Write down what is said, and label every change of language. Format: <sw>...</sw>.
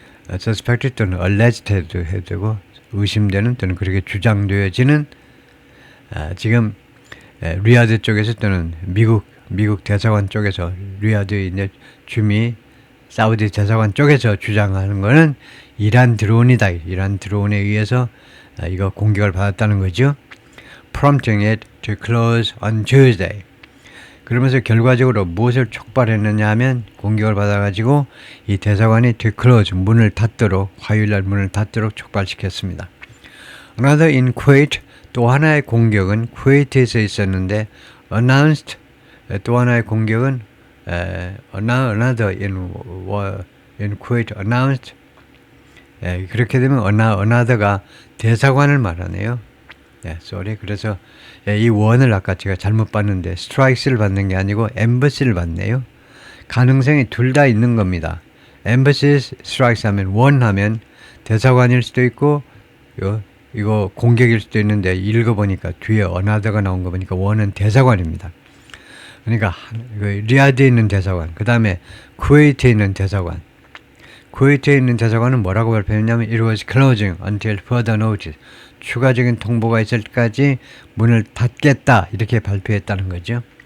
<ko>suspect 또는 alleged 해도 되고 의심되는 또는 그렇게 주장되어지는 지금 리야드 쪽에서 또는 미국 대사관 쪽에서 리야드 이제 사우디 대사관 쪽에서 주장하는 거는 이란 드론이다. 이란 드론에 의해서 이거 공격을 받았다는 거죠.</ko> <en>Prompting it to close on Tuesday.</en> <ko>그러면서 결과적으로 무엇을 촉발했느냐 하면 공격을 받아가지고 이 대사관이 to close 문을 닫도록 화요일날 문을 닫도록 촉발시켰습니다.</ko> <en>Another in Kuwait</en> <ko>또 하나의 공격은 쿠웨이트에서 있었는데 announced 또 하나의 공격은</ko> <en>another in Kuwait announced</en> <ko>그렇게 되면 another가 대사관을 말하네요.</ko> <en>sorry.</en> <ko>그래서 이 원을 아까 제가 잘못 봤는데 strikes를 받는 게 아니고 embassy를 받네요. 가능성이 둘 다 있는 겁니다. embassies, strikes 하면 원 하면 대사관일 수도 있고 이거 공격일 수도 있는데 읽어보니까 뒤에 another가 나온 거 보니까 원은 대사관입니다. 그러니까 리야드에 있는 대사관, 그 다음에 쿠웨이트에 있는 대사관. 쿠웨이트에 있는 대사관은 뭐라고 발표했냐면</ko> <en>It was closing until further notice.</en> <ko>추가적인 통보가 있을 때까지 문을 닫겠다 이렇게 발표했다는 거죠.</ko>